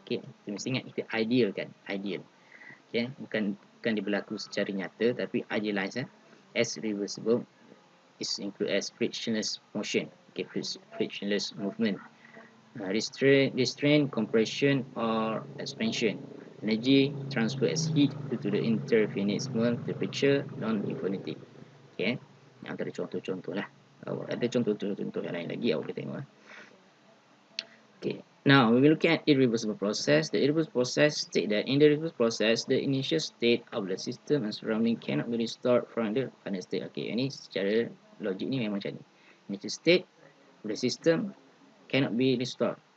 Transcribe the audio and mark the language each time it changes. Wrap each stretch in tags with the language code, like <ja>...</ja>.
<ms>Okay, kita mesti ingat kita ideal kan, ideal. Okay, bukan dia berlaku secara nyata tapi</ms> <en>idealize as reversible is include as frictionless motion. Okay, frictionless movement, restraint, compression or expansion, energy transfer as heat due to the infinitesimal temperature non-infinity.</en> <ms>Okay, antara contoh-contoh lah. Ada contoh-contoh yang lain lagi awak boleh tengok.</ms> <en>Okay, now we will look at irreversible process. The irreversible process state that in the reversible process, the initial state of the system and surrounding cannot be restored from the final state.</en> <ms>Okay, ini secara logik ni memang macam ni.</ms> <en>Initial state of the system cannot be restored.</en>